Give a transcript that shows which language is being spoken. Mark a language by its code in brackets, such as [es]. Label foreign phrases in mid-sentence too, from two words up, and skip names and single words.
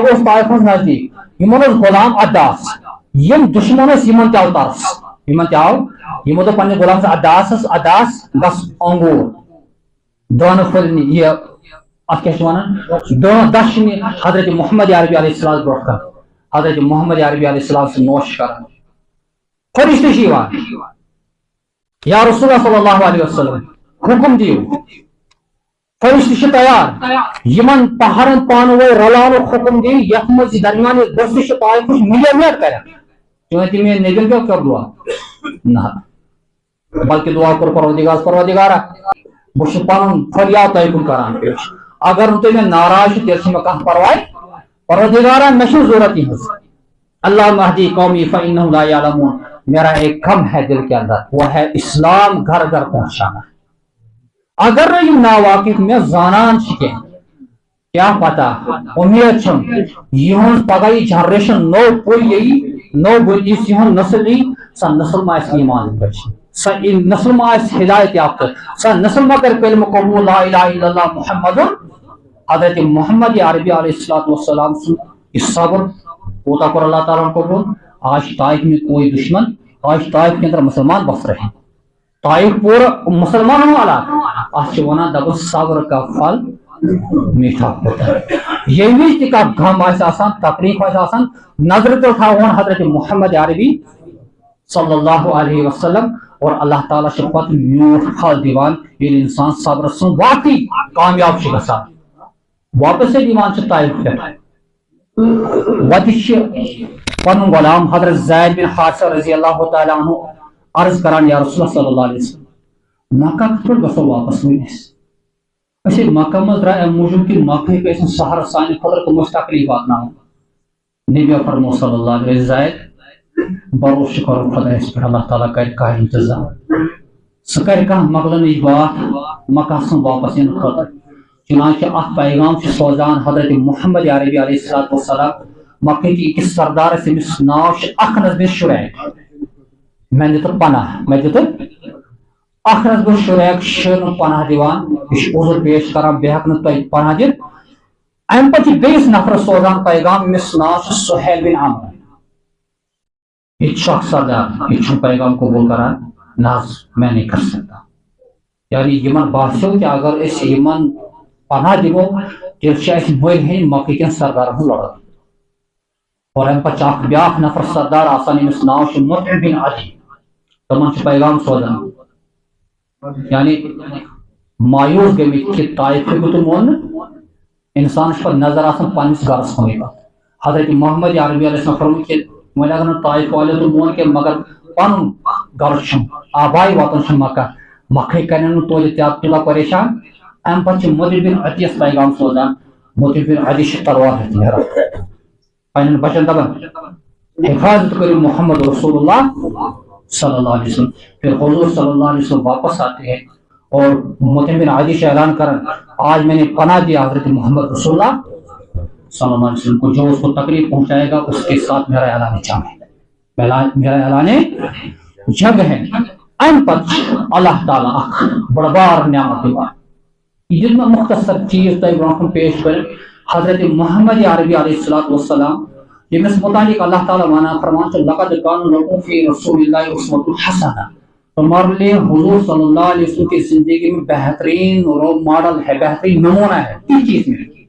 [ks] اوس طایفس نزدیٖک یِمن اوس غلام عداس یِم دُشمن ٲسۍ یِمن تہِ آو ترس یِمن تہِ آو یِمو دوٚپ پننِس غلامس عداس گژھ انگوٗر دٲنہٕ پھٔلۍ یہِ اتھ کیاہ چھِ ونان دچھ نہِ حضرت محمد عربی [ar] علیہ السلام [ks] برونٛٹھ کن حضرت محمد عربی [ar] علیہ السلام [ks] سۭتۍ نوش کران فرشتہٕ چھِ یِوان [ar] یا رسول اللہ صلی اللہ علیہ وسلم [ks] حکم دِیِو فرشتہٕ چھِ تیار یِمن پہرن پانہٕ ؤنۍ رلاونُک حکم دِیِو یتھ منٛز یہِ درمیان یہِ گٔژھِتھ چھِ طایفٕچ مِلیمیٹ کران چٲنٛتہِ میٛٲنۍ نبیَن کیٛاہ کوٚر دُعا نہ بلکہِ دعا کوٚر پروردگارا بہٕ چھُس پنُن فریاد تۄہہِ کُن کران پیش اگر نہٕ تُہۍ مےٚ ناراض چھِو تیٚلہِ چھُ مےٚ کانٛہہ پرواے پروردگارا مےٚ چھُنہٕ ضروٗرت یِہٕنٛز [ar] اللہ مہدی قومی فإنہم لا یعلمون [ur] میرا ایک غم ہے دل کے اندر وہ ہے اسلام گھر گھر پہنچانا [ks] اگر نہٕ یِم ناواقف مےٚ زانان چھِ کینٛہہ کیا پتہ امید چھم یِہُنٛد پگاہ یہِ جنریشن نوٚو پُے یی نوٚو یُس یِہُنٛد نسل یی سۄ نسل ما آسہِ ایمان پٔرۍ سۄ نسل ما آسہِ ہدایت یافتہٕ سۄ نسل ما کرِ کلمہ قبوٗل [ar] لا الہ الا اللہ [ks] محمد حضرت محمد عربی [ar] علیہ الصلوۃ والسلام [ks] سُنٛد یہِ صبر کوٗتاہ کوٚر اللہ تعالیٰ ہن قبوٗل آج چھِ طایف میں کوئی دشمن آج چھِ طایف [ur] کے اندر مسلمان بس رہے طایف پورا مسلمانوں والا [ks] اتھ چھِ ونان دپان [ur] صبر کا پھل میٹھا ہوتا ہے [ks] ییٚمہِ وِزِ تہِ کانٛہہ غم آسہِ آسان تکلیٖف آسہِ آسان نظرِ تل تھاوہون حضرت محمد عربی [ar] صلی اللہ علیہ وسلم [ks] اور اللہ تعالیٰ چھِ پتہٕ میوٗٹھ پھل دِوان ییٚلہِ انسان صبر سُنٛد واقعی کامیاب چھُ گژھان واپس ییٚلہِ یِوان چھِ طایف پٮ۪ٹھ وتہِ چھِ پنُن غلام حضرت زید بن حارثہ [ar] رضی اللہ تعالیٰ عنہ [ks] عرض کران [ar] یا رسول اللہ صلی اللہ علیہ وسلم [ks] مکہ کِتھ پٲٹھۍ گژھو واپس وۄنۍ أسۍ ییٚلہِ مکہ منٛز درٛاے امہِ موٗجوٗب کہِ مکہ ہیٚکہِ ٲسِتھ سہر سانہِ خٲطرٕ تِم ٲسۍ تکلیٖف واتناوان نبیو فرمو [ar] صلی اللہ علیہ [ks] زید بروس چھُ کرُن خۄدایس پٮ۪ٹھ اللہ تعالیٰ کرِ کانٛہہ انتظام سُہ کرِ کانٛہہ مۄکلنٕچ بات مکہ سُنٛد واپس یِنہٕ خٲطرٕ چنانچہ اتھ پیغام چھُ سوزان حضرت محمد عربی [ar] علیہ الصلوۃ والسلام [ks] مکہ کہ أکِس سردارس ییٚمِس ناو چھُ اخنس بن شُریک مےٚ دِتُکھ پناہ مےٚ دِتُکھ اخنس بن شُریک چھُ نہٕ پناہ دِوان یہِ چھُ عذر پیش کران بیٚیہِ ہٮ۪کہٕ نہٕ تۄہہِ پناہ دِتھ امہِ پتہٕ چھِ بیٚیِس نفرس سوزان پیغام ییٚمِس ناو چھُ سہیل بن عمر یہِ تہِ چھُ اکھ سردار یہِ چھُنہٕ پیغام قبوٗل کران [ur] نہ حظ میں نہیں کر سکتا [ks] یعنی یِمن باسیو کہ اگر أسۍ یِمن پناہ دِمو تیٚلہِ چھِ اَسہِ مٔلۍ ہیٚنۍ مکہٕ کٮ۪ن سردارن ہٕنٛز لڑٲے اور امہِ پتہٕ چھُ اکھ بیٛاکھ نفر سردار آسان ییٚمِس ناو چھُ مطعم بن عدی تِمن چھُ پیغام سوزان یعنی مایوٗس گٔمٕتۍ کہ طایف ہیٚکِو تُہۍ موننہٕ انسانس چھِ پتہٕ نظر آسان پننِس گرس کُنٕے حضرت محمد عربی [ar] علیہ السلام [ks] فرموو کہ وۄنۍ اگر نہٕ طایف والیو تہِ مون کینٛہہ مگر پنُن گرٕ چھُم آبائی وطن چھُ مکہ مکہٕے کرن نہٕ توتہِ تیوٗتاہ پریشان امہِ پتہٕ چھِ مطعم بن عدیَس پیغام سوزان مطعم بن عدی چھُ تلوار ہٮ۪تھ نیران پننٮ۪ن بچن دپان حفاظت کرے [ar] محمد رسول اللہ صلی اللہ علیہ وسلم. [ur] پھر حضور [ar] صلی اللہ علیہ وسلم [ur] واپس آتے ہیں اور مطعم بن عدی سے اعلان کریں آج میں نے پناہ دیا حضرت محمد رسول اللہ [ar] صلی اللہ علیہ وسلم [ur] کو, جو اس کو تکلیف پہنچائے گا اس کے ساتھ میرا اعلان جنگ ہے, میرا اعلان جنگ ہے. [ks] ان پت اللہ تعالیٰ اخ بڑا بار نعمت دیوان [ur] جن میں مختصر چیز [ks] تہ برونٛہہ پیش کریں. [ur] حضرت محمد عربی [ar] علیہ السلام [ks] یمس متعلق اللہ تعالیٰ وانا فرمان [ar] لقد کان لکم فی رسول اللہ اسوۃ حسنہ, [ur] ہمارے لیے حضور [ar] صلی اللہ علیہ وسلم [ur] کی زندگی میں بہترین [en] role model [ur] ہے, بہترین نمونہ ہے. کس چیز میں؟